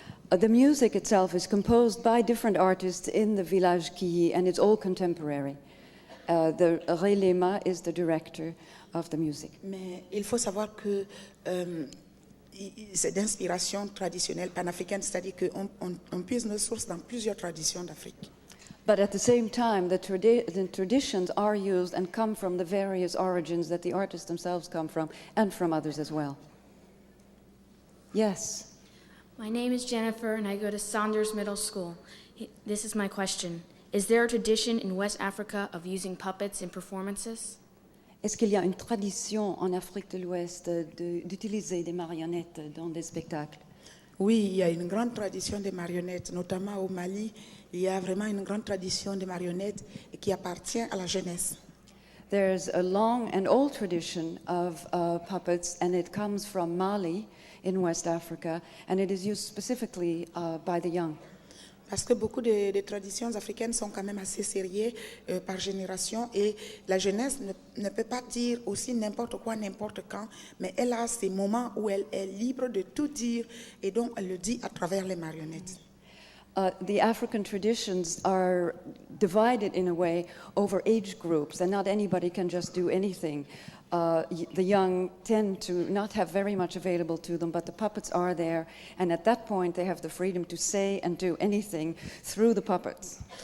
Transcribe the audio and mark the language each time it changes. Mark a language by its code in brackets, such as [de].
[en] The music itself is composed by different artists in the village Kiyi and it's all contemporary. The Relema is the director of the music. [fr] Mais il faut savoir que c'est d'inspiration traditionnelle panafricaine, c'est-à-dire qu'on puise nos sources dans plusieurs traditions d'Afrique. [en] But at the same time, the traditions are used and come from the various origins that the artists themselves come from and from others as well. Yes? My name is Jennifer and I go to Saunders Middle School. This is my question. Is there a tradition in West Africa of using puppets in performances? [fr] Est-ce qu'il y a une tradition en Afrique de l'Ouest d'utiliser des marionnettes dans des spectacles? Oui, il y a une grande tradition des marionnettes, notamment au Mali. Il y a vraiment une grande tradition des marionnettes qui appartient à la jeunesse. [en] There's a long and old tradition of puppets, and it comes from Mali in West Africa, and it is used specifically by the young. [fr] Parce que beaucoup de traditions africaines sont quand même assez sérieuses par génération et la jeunesse ne peut pas dire aussi n'importe quoi, n'importe quand, mais elle a ces moments où elle est libre de tout dire et donc elle le dit à travers les marionnettes. [en] The African traditions are divided in a way over age groups, and not anybody can just do anything. The young tend to not have very much available to them, but the puppets are there, and at that point they have the freedom to say and do anything through the puppets.